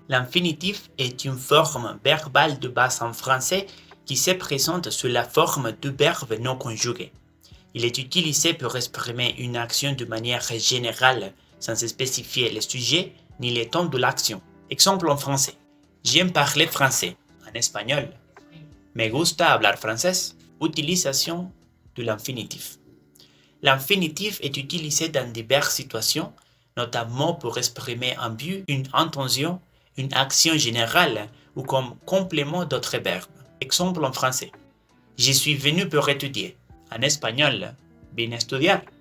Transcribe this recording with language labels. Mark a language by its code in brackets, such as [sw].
[fr] L'infinitif est une forme verbale de base en français qui se présente sous la forme du verbe non conjugué. Il est utilisé pour exprimer une action de manière générale sans spécifier le sujet ni le temps de l'action. Exemple en français. J'aime parler français. En espagnol, [es] me gusta hablar francés. [fr] Utilisation de l'infinitif. L'infinitif est utilisé dans diverses situations, notamment pour exprimer un but, une intention, une action générale ou comme complément d'autres verbes. Exemple en français. Je suis venu pour étudier. En espagnol, [es] vine a estudiar.